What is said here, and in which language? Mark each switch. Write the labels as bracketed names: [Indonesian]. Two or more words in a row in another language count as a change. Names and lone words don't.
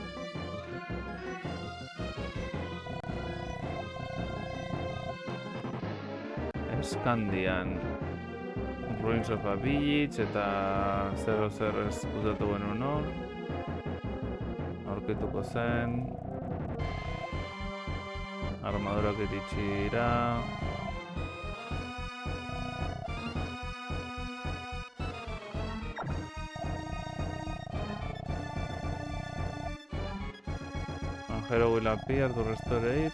[Basque] Eskandian Ruins of a Village eta 00 ezkutatu genuen hor. Aurkituko zen. Armadurak iritsi dira. [English] Angelo will appear to restore it.